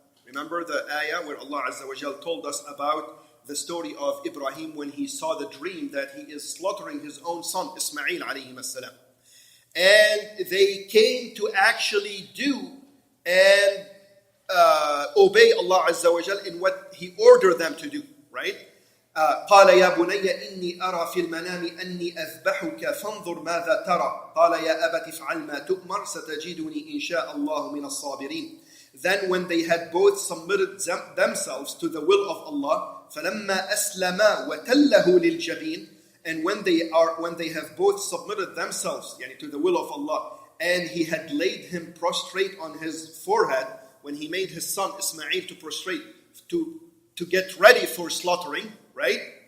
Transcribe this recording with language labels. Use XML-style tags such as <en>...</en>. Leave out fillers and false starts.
<en>Remember the ayah where Allah Azza wa Jal told us about the story of Ibrahim when he saw the dream that he is slaughtering his own son Ismail alayhim as-salam. And they came to actually do and obey Allah Azza wa Jal in what He ordered them to do, right?</en> <ar>قال يا بني إني أرى في المنام أني أذبحك فانظر ماذا ترى قال يا أبت افعل ما تؤمر ستجدني إن شاء الله من الصابرين.</ar> <en>Then when they had both submitted themselves to the will of Allah,</en> <ar>فلما أسلما وتله للجبين,</ar> <en>and when they have both submitted themselves to the will of Allah, and he had laid him prostrate on his forehead, when he made his son Ismail to prostrate to get ready for slaughtering, right?</en>